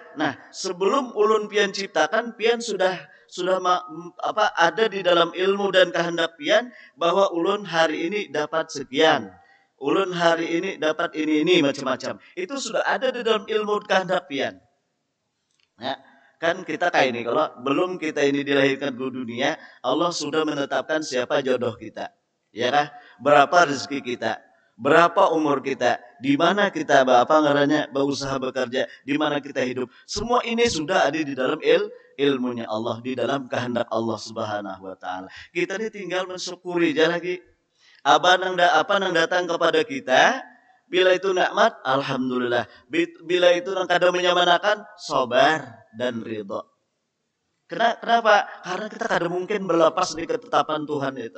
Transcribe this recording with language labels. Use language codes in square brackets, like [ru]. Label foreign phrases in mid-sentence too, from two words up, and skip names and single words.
[bjn] Nah, sebelum ulun pian ciptakan, pian sudah ada di dalam ilmu dan kehendak pian bahwa ulun hari ini dapat sekian. Ulun hari ini dapat ini macam-macam. Itu sudah ada di dalam ilmu kehendak pian. [id] Ya, kan kita kayak ini kalau belum kita ini dilahirkan ke dunia, Allah sudah menetapkan siapa jodoh kita. Ya kan? Berapa rezeki kita. berapa umur kita, di mana kita berusaha bekerja, di mana kita hidup. Semua ini sudah ada di dalam ilmunya Allah, di dalam kehendak Allah [ar] سبحانه وتعالى. [id] Kita ini tinggal mensyukuri aja lagi. Apa nang datang kepada kita, bila itu nikmat, alhamdulillah. [bjn] Bila itu nang kada menyamanakan, sabar dan ridha. [id] Kenapa? Karena kita kada mungkin berlepas dari ketetapan Tuhan itu.